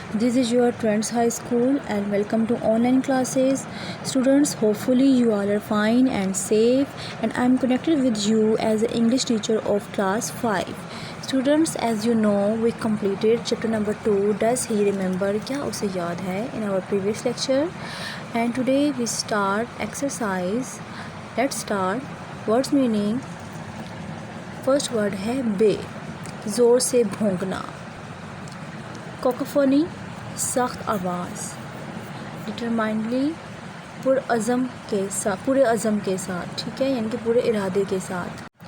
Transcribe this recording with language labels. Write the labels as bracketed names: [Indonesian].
[English] This is your trends high school and welcome to online classes. Students, hopefully you all are fine and safe, and I am connected with you as an English teacher of class 5. Students, as you know, we completed chapter number 2, Does he remember? [Urdu] کیا اسے یاد ہے, [English] in our previous lecture. And today we start exercise. Let's start. Words meaning. First word [Urdu] ہے بے, زور سے بھونکنا. کوکوفونی, سخت آواز. ڈٹرمائنڈلی, پورے عزم کے ساتھ, ٹھیک ہے, یعنی کہ پورے ارادے کے ساتھ.